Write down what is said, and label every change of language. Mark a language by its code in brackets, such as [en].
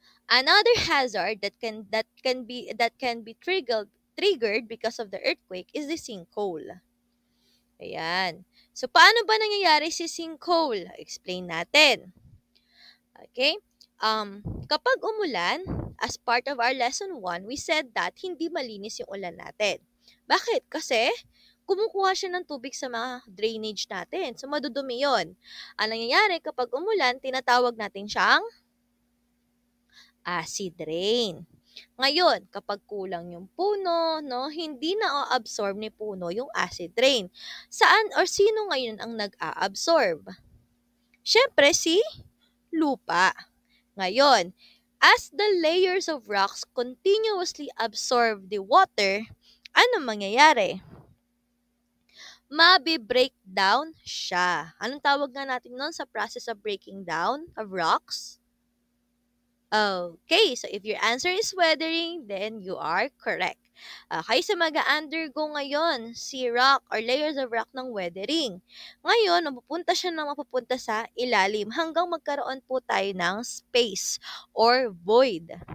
[en] Another hazard that can be triggered because of the earthquake is the sinkhole. [tl] Ayan. So paano ba nangyayari si sinkhole? Explain natin. Okay? Kapag umulan, [en] as part of our lesson 1, we said that [tl] hindi malinis yung ulan natin. Bakit? Kasi kumukuha siya ng tubig sa mga drainage natin. So madudumi yun. Ang nangyayari kapag umulan, tinatawag natin siyang acid rain. Ngayon, kapag kulang yung puno, no, hindi na-absorb ni puno yung acid rain. Saan or sino ngayon ang nag-a-absorb? Siyempre, si lupa. Ngayon, [en] as the layers of rocks continuously absorb the water, [tl] ano mangyayari? Mabi-breakdown siya. Anong tawag nga natin nun sa [en] process of breaking down of rocks? Okay, so if your answer is weathering, then you are correct. [tl] Okay, so mag-undergo ngayon si rock or layers of rock ng weathering. Ngayon, mapupunta sa ilalim hanggang magkaroon po tayo ng space or void.